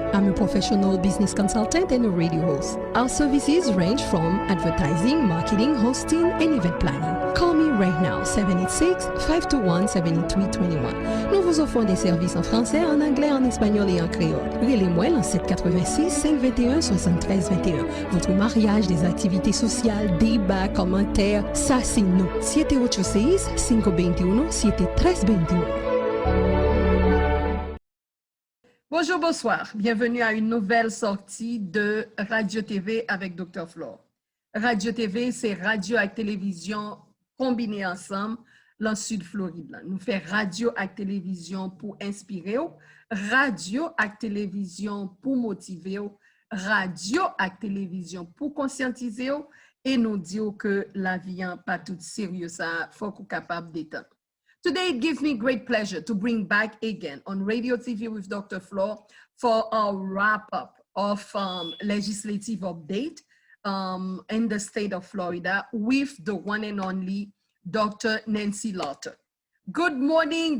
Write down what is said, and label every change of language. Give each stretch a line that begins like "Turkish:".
English: I'm a professional business consultant and a radio host. Our services range from advertising, marketing, hosting, and event planning. Call me right now, 786-521-7321.
French: Nous vous offrons des services en français, en anglais, en espagnol et en créole. Relez-moi dans 786-521-7321. Votre mariage, des activités sociales, débats, commentaires, ça c'est nous. 786-521-7321. Bonjour, bonsoir. Bienvenue à une nouvelle sortie de Radio TV avec Dr. Flore. Radio TV, c'est radio et télévision combinées ensemble dans le sud Floride. Nous faisons radio et télévision pour inspirer, radio et télévision pour motiver, radio et télévision pour conscientiser et nous dire que la vie n'est pas toute sérieuse, il faut qu'on soit capable d'éteindre.
English: Today, it gives me great pleasure to bring back again on Radio TV with Dr. Flore for a wrap-up of legislative update in the state of Florida with the one and only Dr. Nancy Lawther. Good morning.